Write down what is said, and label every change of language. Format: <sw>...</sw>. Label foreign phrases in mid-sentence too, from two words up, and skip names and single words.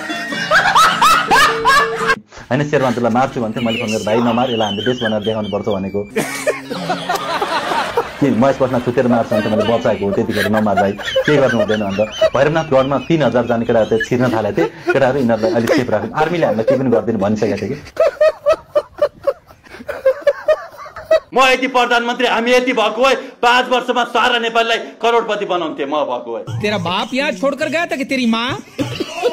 <ne>हैन शेरमान्तुलाई मार्छु भन्थे मैले फोन गरेर भाइ नमार यसलाई हामीले देश बनाएर देखाउनु पर्छ भनेको कि महेश बस्न छुटेर मार्छ भने मैले बचाएको हो त्यतिखेर नमार भाइ के गर्नु हुँदैन भन्दा भैरवनाथ गढमा 3000 जाने केटाहरू छिर्न थालेको थिए केटाहरू यिनीहरूलाई अलिक सेफ राख्नु आर्मीले हामीलाई के पनि गर्दैन भनिसकेको थियो कि म यति प्रधानमन्त्री हामी यति भएको है 5 वर्षमा सारा नेपाललाई करोडपति बनाउँथे म भएको है</ne> <hi>तेरा बाप यहाँ छोड़कर गया था कि तेरी माँ</hi>